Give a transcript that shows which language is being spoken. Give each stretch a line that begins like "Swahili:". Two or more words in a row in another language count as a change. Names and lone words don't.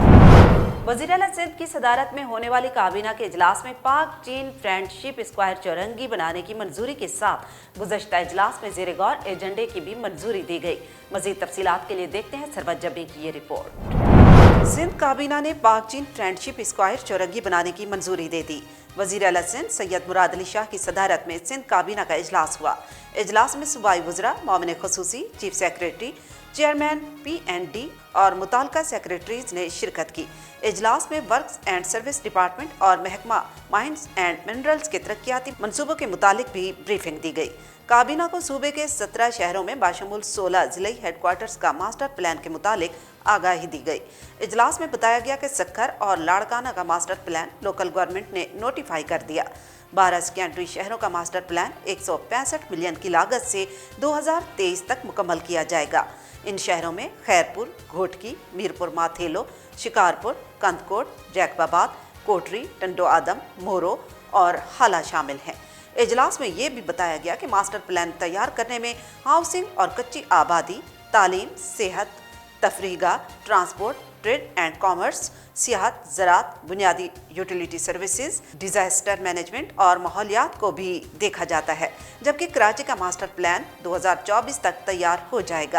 Urdu: وزیر اعلیٰ سندھ کی صدارت میں ہونے والی کابینہ کے اجلاس میں پاک چین فرینڈشپ اسکوائر چورنگی بنانے کی منظوری کے ساتھ گزشتہ اجلاس میں زیر غور ایجنڈے کی بھی منظوری دی گئی. مزید تفصیلات کے لیے دیکھتے ہیں ثروت جبی کی یہ رپورٹ. سندھ کابینہ نے پاک چین فرینڈشپ اسکوائر چورنگی بنانے کی منظوری دے دی. وزیر اعلیٰ سندھ سید مراد علی شاہ کی صدارت میں سندھ کابینہ کا اجلاس ہوا. اجلاس میں صوبائی وزرا، مومن خصوصی,
English: chief secretary,
Urdu: چیئرمین PND اور متعلقہ سیکریٹریز نے شرکت کی. اجلاس میں
English: works and service department
Urdu: اور محکمہ
English: mines and minerals
Urdu: کے ترقیاتی منصوبوں کے متعلق بھی بریفنگ دی گئی. کابینہ کو صوبے کے 17 شہروں میں بشمول 16 ضلعی ہیڈکوارٹرز کا
English: master plan
Urdu: کے متعلق آگاہی دی گئی. اجلاس میں بتایا گیا کہ سکھر اور لاڑکانہ کا
English: master plan local government
Urdu: نے نوٹیفائی کر دیا. 12 سیکنڈری شہروں کا
English: master plan
Urdu: 165 ملین کی لاگت سے 2023 تک مکمل کیا جائے گا. ان شہروں میں خیرپور، گھوٹکی، میرپور ماتھیلو، شکارپور، کندھکوٹ، جیکب آباد، کوٹری، ٹنڈو آدم، مورو اور ہالا شامل ہیں. اجلاس میں یہ بھی بتایا گیا کہ
English: master plan
Urdu: تیار کرنے میں ہاؤسنگ اور کچی آبادی، تعلیم، صحت، تفریح,
English: transport, trade and commerce,
Urdu: سیاحت، زراعت، بنیادی
English: utility services, disaster management
Urdu: اور ماحولیات کو بھی دیکھا جاتا ہے، جبکہ کراچی کا
English: master plan
Urdu: 2024 تک تیار ہو جائے گا.